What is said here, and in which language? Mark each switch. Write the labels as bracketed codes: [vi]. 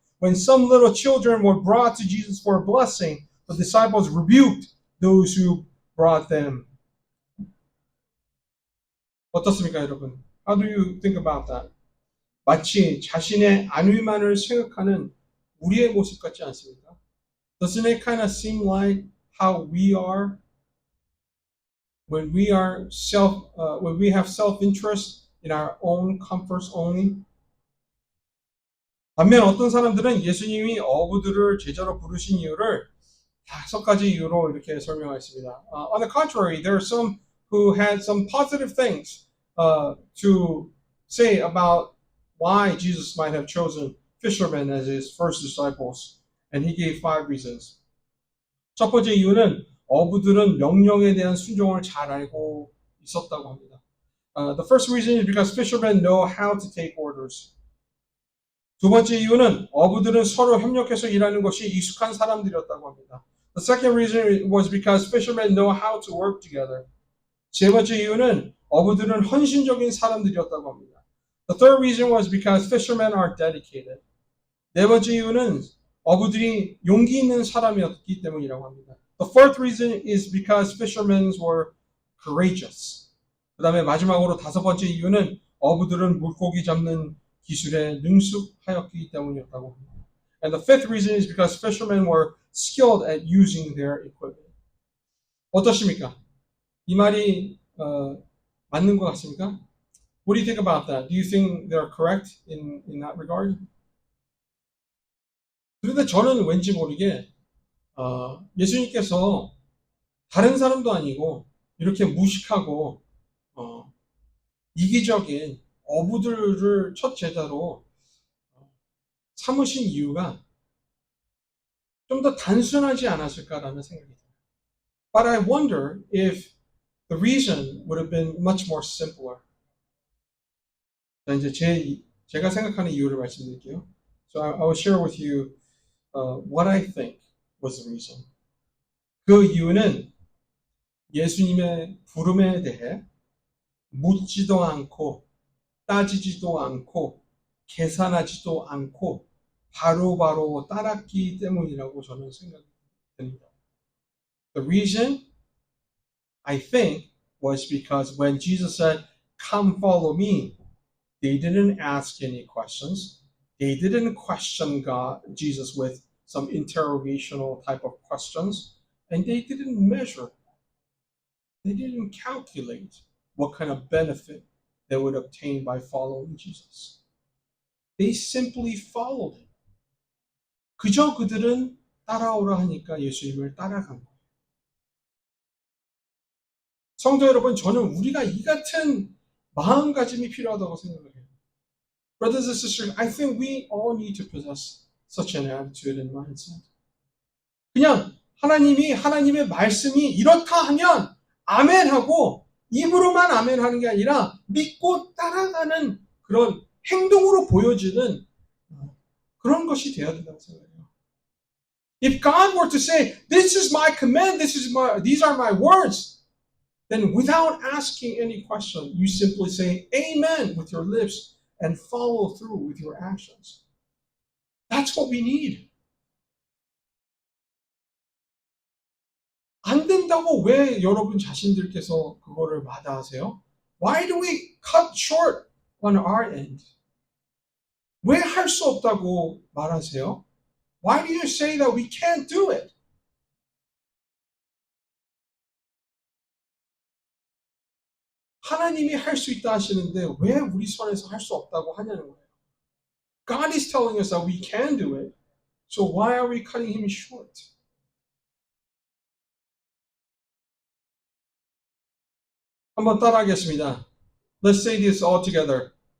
[en] When some little children were brought to Jesus for a blessing, the disciples rebuked those who brought them. [ko] 어떻습니까, 여러분? [en] How do you think about that? [ko] 마치 자신의 안위만을 생각하는 우리의 모습 같지 않습니까? [en] Doesn't it kind of seem like how we are when we are when we have self-interest in our own comforts only? [ko] 반면 어떤 사람들은 예수님이 어부들을 제자로 부르신 이유를 5가지 이유로 이렇게 설명했습니다. [en] On the contrary, there are some who had some positive things to say about why Jesus might have chosen fishermen as His first disciples. And He gave 5 reasons. [ko] 첫 번째 이유는 어부들은 명령에 대한 순종을 잘 알고 있었다고 합니다. [en] The first reason is because fishermen know how to take orders. [ko] 두 번째 이유는 어부들은 서로 협력해서 일하는 것이 익숙한 사람들이었다고 합니다. [en] The second reason was because fishermen know how to work together. [ko] 세 번째 이유는 어부들은 헌신적인 사람들이었다고 합니다. [en] The third reason was because fishermen are dedicated. [ko] 네 번째 이유는 어부들이 용기 있는 사람이었기 때문이라고 합니다. [en] The fourth reason is because fishermen were courageous. [ko] 그 다음에 마지막으로 5번째 이유는 어부들은 물고기 잡는 기술에 능숙하였기 때문이었다고 합니다. [en] And the fifth reason is because fishermen were skilled at using their equipment. [ko] 어떠십니까? 이 말이 맞는 것 같습니까? [en] What do you think about that? Do you think they're correct in that regard? [ko] 그런데 저는 왠지 모르게 예수님께서 다른 사람도 아니고 이렇게 무식하고 이기적인 어부들을 첫 제자로 삼으신 이유가 좀 더 단순하지 않았을까라는 생각이 들어요. [en] But I wonder if the reason would have been much more simpler. [ko] 자, 이제 제가 생각하는 이유를 말씀드릴게요. [en] So I will share with you what I think was the reason. [ko] 그 이유는 예수님의 부름에 대해 묻지도 않고 따지지도 않고 계산하지도 않고 바로바로 따랐기 때문이라고 저는 생각이 듭니다. [en] The reason I think was because when Jesus said, "Come follow me," they didn't ask any questions. They didn't question Jesus with some interrogational type of questions, and they didn't measure. They didn't calculate what kind of benefit they would obtain by following Jesus. They simply followed him. [ko] 그저 그들은 따라오라 하니까 예수님을 따라간 거예요. 성도 여러분, 저는 우리가 이 같은 마음가짐이 필요하다고 생각을 해요. [en] Brothers and sisters, I think we all need to possess such an attitude and mindset. [ko] 그냥 하나님이 하나님의 말씀이 이렇다 하면 아멘하고 입으로만 아멘하는 게 아니라 믿고 따라가는 그런 행동으로 보여지는 그런 것이 되어야 된다고 생각해요. [en] If God were to say, "This is my command, these are my words," then without asking any question, you simply say amen with your lips and follow through with your actions. That's what we need. [ko] 안 된다고 왜 여러분 자신들께서 그거를 마다하세요? [en] Why do we cut short on our end? [ko] 왜 할 수 없다고 말하세요? [en] Why do you say that we can't do it? [ko] 하나님이 할 수 있다 하시는데 왜 우리 손에서 할 수 없다고 하냐는 거예요. [en] God is telling us that we can do it. So why are we cutting him short? [ko] 한번 따라하겠습니다. [en] Let's say this all together.